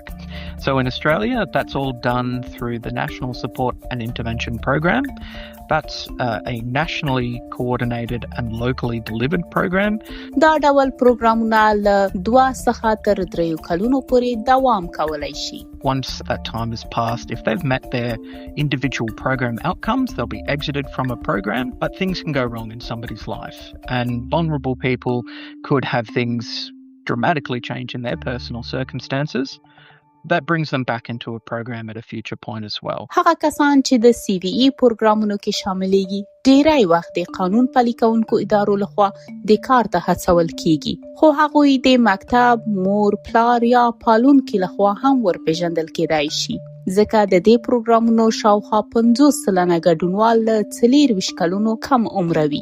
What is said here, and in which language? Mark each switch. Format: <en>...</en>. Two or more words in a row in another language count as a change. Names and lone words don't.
<en>So in Australia, that's all done through the National Support and Intervention Program. That's a nationally coordinated and locally delivered program.</en> <ps>دا ډول پروګرامونه له 2 څخه تر 3 کلونو پورې دوام کولی شي.</ps> <en>Once that time has passed, if they've met their individual program outcomes, they'll be exited from a program, but things can go wrong in somebody's life. And vulnerable people could have things dramatically change in their personal circumstances. That brings them back into a program at a future point as well.</en> <ps>هغه کسان چې د CVE پروګرامونو کې شاملېږي ډېری وخت د قانون پلي کوونکو ادارو لخوا د کار ته هڅول کیږي. خو هغوی د مکتب، مور، پلار یا پالونکو لخوا هم ورپېژندل کېدای شي. ځکه د دې پروګرامونو شاوخوا 50% ګډونوال له 24 کلونو کم عمر وي.</ps>